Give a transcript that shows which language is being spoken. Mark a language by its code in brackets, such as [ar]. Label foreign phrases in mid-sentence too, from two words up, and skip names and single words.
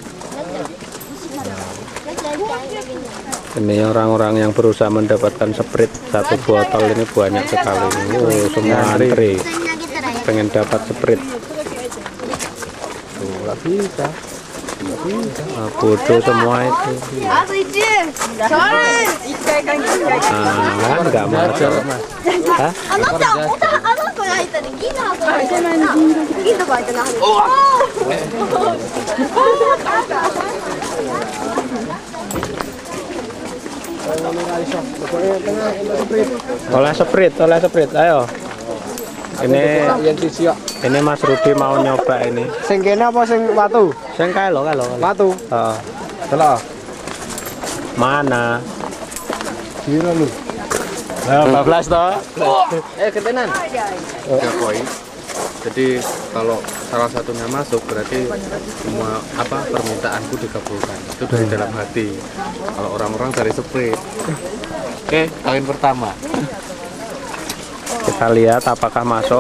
[id] Ini orang-orang yang berusaha mendapatkan sprit 1 botol ini banyak sekali. Oh, semua antri pengen dapat sprit. Tuh, nggak bisa. Nah, bodoh semua itu. Nggak masuk. Hah? [ja] あの子が入ったね、銀の箱が入ったね。銀の箱入ったな。 [id] Oleh sprit, ayo. Ini Mas Rudi mau nyoba ini. [jv] Sing kene apa sing watu? Sing kae lho. Watu. Heeh. Delok. Mana? Piro lu? Nah, 12 toh. Ketenan. [id] 3 koin. Jadi kalau salah satunya masuk berarti semua permintaanku dikabulkan. Itu dari dalam hati. Kalau orang-orang dari sprint. Oke, koin pertama. Kita lihat apakah masuk.